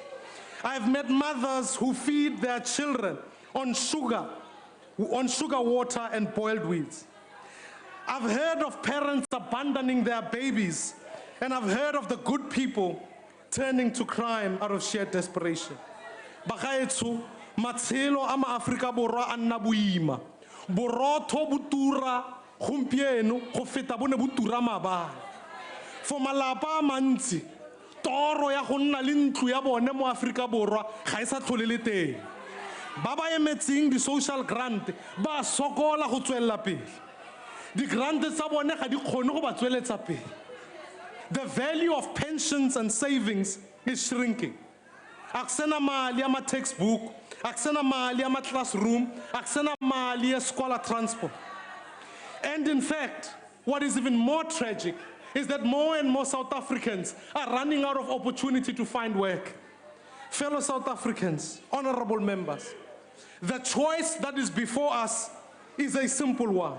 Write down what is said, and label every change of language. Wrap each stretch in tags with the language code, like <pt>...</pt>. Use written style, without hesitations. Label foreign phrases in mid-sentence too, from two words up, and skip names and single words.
<en>I've met mothers who feed their children on sugar water and boiled weeds. I've heard of parents abandoning their babies, and I've heard of the good people turning to crime out of sheer desperation.</en> <tn>Bagaetso, matshelo a ma-Afrika Borwa a nna boima. Borotho bo tura gompieno go feta bone bo tura maabane. For malapa a mantsi, toro ya go nna le ntlo ya bone mo Afrika Borwa ga e sa tlhole le teng. Ba ba emetseng di-social grant ba sokola go tswelela pele. Di-grant tsa bone ga di kgone go ba tsweletsa pele.</tn> <en>The value of pensions and savings is shrinking.</en> <tn>Aksena mali ya textbook, aksena mali ya classroom, aksena mali ya scholar transport.</tn> <en>And in fact, what is even more tragic is that more and more South Africans are running out of opportunity to find work. Fellow South Africans, honorable members, the choice that is before us is a simple one.</en>